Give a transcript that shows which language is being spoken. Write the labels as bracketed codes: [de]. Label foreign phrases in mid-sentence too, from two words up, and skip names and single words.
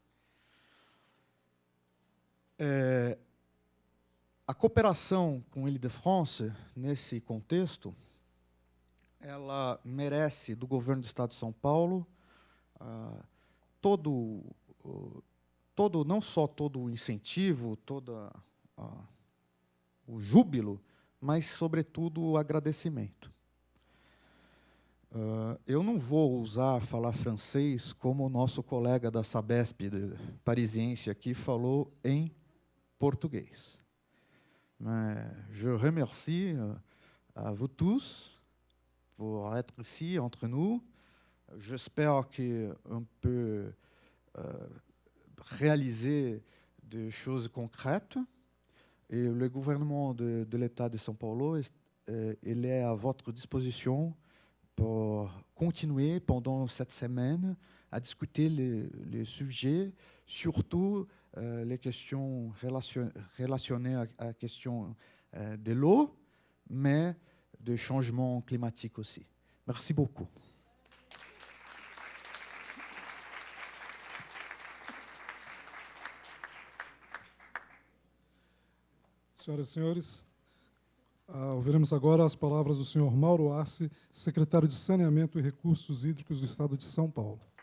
[pt] A cooperação com Île-de-France, nesse contexto, ela merece, do governo do Estado de São Paulo, todo não só todo o incentivo, o júbilo, mas, sobretudo, o agradecimento. Eu não vou falar francês como o nosso colega da Sabesp parisiense aqui falou em português. [fr] Mais je remercie à vous tous pour être ici entre nous. J'espère qu'on peut réaliser des choses concrètes. Et le gouvernement de l'État de São Paulo, il est à votre disposition pour continuer pendant cette semaine à discuter les sujets, surtout les questions relationnées à la question de l'eau, mais de changement climatique aussi. Merci beaucoup. [pt] Senhoras e senhores, ouviremos agora as palavras do senhor Mauro Arce, secretário de Saneamento e Recursos Hídricos do Estado de São Paulo.